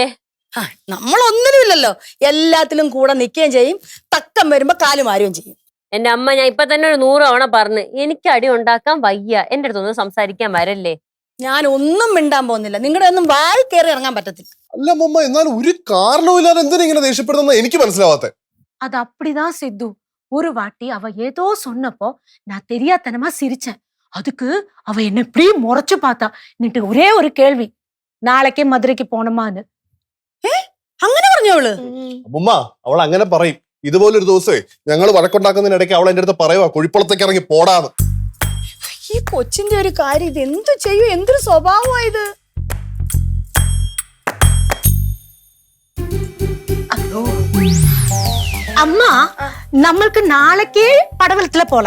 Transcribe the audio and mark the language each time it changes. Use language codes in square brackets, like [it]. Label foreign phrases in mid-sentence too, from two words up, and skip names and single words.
[ml] നമ്മളൊന്നിനുമില്ലല്ലോ, എല്ലാത്തിലും കൂടെ നിൽക്കുകയും ചെയ്യും, തക്കം വരുമ്പോ കാലും ആരും ചെയ്യും. എന്റെ അമ്മ, ഞാൻ ഇപ്പൊ തന്നെ ഒരു 100 തവണ പറഞ്ഞ് എനിക്ക് അടി ഉണ്ടാക്കാൻ വയ്യ, എന്റെ അടുത്തൊന്നും സംസാരിക്കാൻ വരല്ലേ. ഞാൻ ഒന്നും മിണ്ടാൻ പോകുന്നില്ല. നിങ്ങളുടെ ഒന്നും വായി കയറി ഇറങ്ങാൻ പറ്റത്തില്ല. അല്ല അമ്മ, എന്നാലും ഒരു കാരണവും ഇല്ലാതെ എന്തിനാ ഇങ്ങനെ ദേഷ്യപ്പെടുന്ന എനിക്ക് മനസ്സിലാവാത്തെ. [ta] அது அப்படிதான் சித்து. ஒரு வாட்டி அவ ஏதோ சொன்னப்போ நான் தெரியாதனமா சிரிச்சேன். அதுக்கு அவ என்ன இப்படி முறைச்சு பார்த்தா. എന്നിട്ട് ஒரே ஒரு கேள்வி, நாளைக்கே மதுரைக்கு போணுமான்னு. [ml] അങ്ങനെ പറഞ്ഞോ അവള്? അമ്മുമ്മ, അവൾ അങ്ങനെ പറയും. ഇതുപോലൊരു ദിവസമേ ഞങ്ങൾ വഴക്കുണ്ടാക്കുന്നതിനിടയ്ക്ക് അവൾ എന്റെ അടുത്ത് പറയുവാ കുഴിപ്പുളത്തേക്ക് ഇറങ്ങി പോടാന്ന്. ഈ കൊച്ചിന്റെ ഒരു കാര്യം, ഇത് എന്തു ചെയ്യൂ? എന്തൊരു സ്വഭാവമായത്. அம்மா, നമ്മൾക്ക് നാളേക്കേ പടവലത്തില് പോലാം.